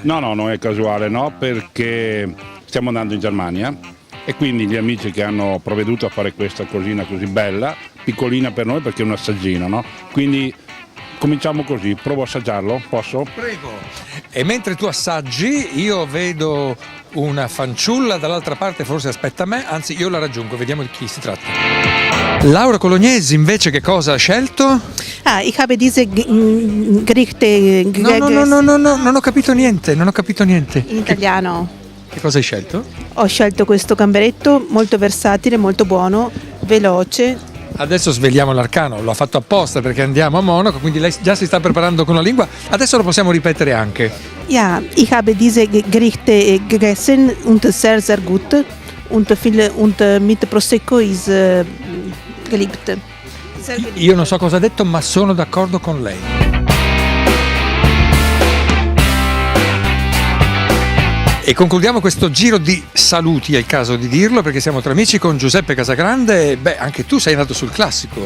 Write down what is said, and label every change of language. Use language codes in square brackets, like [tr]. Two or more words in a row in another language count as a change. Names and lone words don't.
[it] No, non è casuale, no, perché stiamo andando in Germania e quindi gli amici che hanno provveduto a fare questa cosina così bella, piccolina per noi perché è un assaggino, no? Quindi cominciamo così, provo a assaggiarlo, posso? Prego. E mentre tu assaggi, io vedo una fanciulla dall'altra parte, forse aspetta me, anzi io la raggiungo, vediamo di chi si tratta. Laura Colognesi invece che cosa ha scelto? [de] Ich habe diese Gerichte [it] No, non ho capito niente, in italiano. Che cosa hai scelto? Ho scelto questo gamberetto molto versatile, molto buono, veloce. Adesso sveliamo l'arcano, l'ho fatto apposta perché andiamo a Monaco, quindi lei già si sta preparando con la lingua, adesso lo possiamo ripetere anche. [de] Ja, ich habe diese Gerichte gegessen und sehr, sehr gut und mit Prosecco ist geliebt. [it] Io non so cosa ha detto, ma sono d'accordo con lei. E concludiamo questo giro di saluti, è il caso di dirlo, perché siamo tra amici con Giuseppe Casagrande. Beh, anche tu sei andato sul classico.